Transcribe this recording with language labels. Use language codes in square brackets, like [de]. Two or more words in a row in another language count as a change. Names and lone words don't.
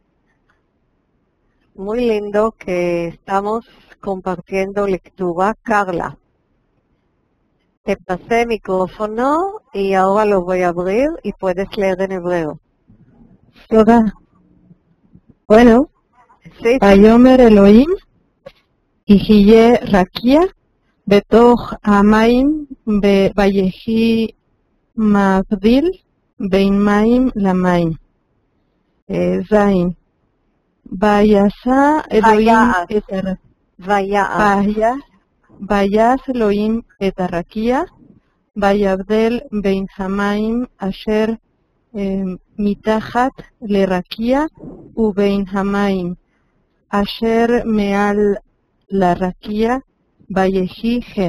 [es] Muy lindo que estamos compartiendo lectura. Carla, Te pasé el micrófono y ahora lo voy a abrir y puedes leer en hebreo. תודה. Bueno, Sí, [he] ויאמר אלוהים, יהיה רקיע בתוך המים, ויהי מבדיל בין מים למים. זין. ויעש אלוהים ויעש אלוהים את הרקיע, ויבדל בין המים אשר מתחת לרקיע ובין המים אשר מעל לרקיע, ויהי כן.